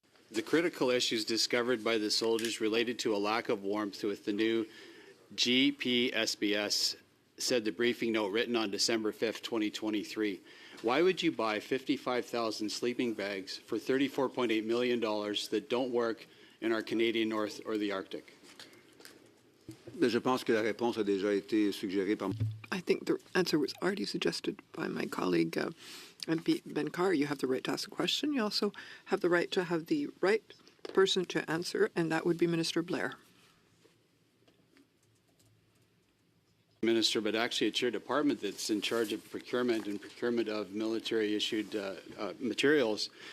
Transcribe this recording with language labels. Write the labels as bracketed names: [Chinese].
[English] The critical issues discovered by the soldiers related to a lack of warmth with the new GPSBS, said the briefing note written on December 5th, 2023. Why would you buy 55,000 sleeping bags for $34.8 million that don't work in our Canadian North or the Arctic? [French] Je pense que la réponse a déjà été suggérée par... [English] I think the answer was already suggested by my colleague, MP Ben Carr. You have the right to ask a question. You also have the right to have the right person to answer, and that would be Minister Blair. Minister, but actually it's your department that's in charge of procurement and procurement of military-issued materials.